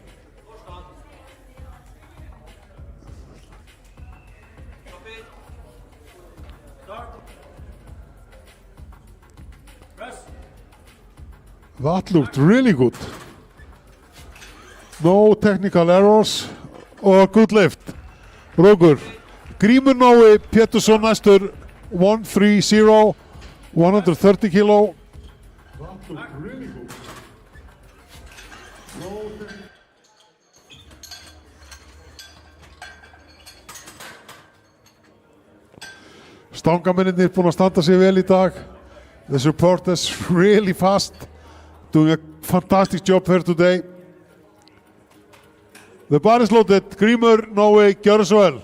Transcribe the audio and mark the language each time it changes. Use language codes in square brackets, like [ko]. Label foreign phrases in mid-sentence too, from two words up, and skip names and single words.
[en] That looked really good. No technical errors or good lift. [is] Rókur. Grímur Nói Pétursson næstur 130, 130 kilo. [en] That looked really good. [is] Stangamennir búin að standa sig vel í dag. [en] The supporters really fast, doing a fantastic job here today. The bar is loaded. [is] Grímur Nói, gjörðu svo vel.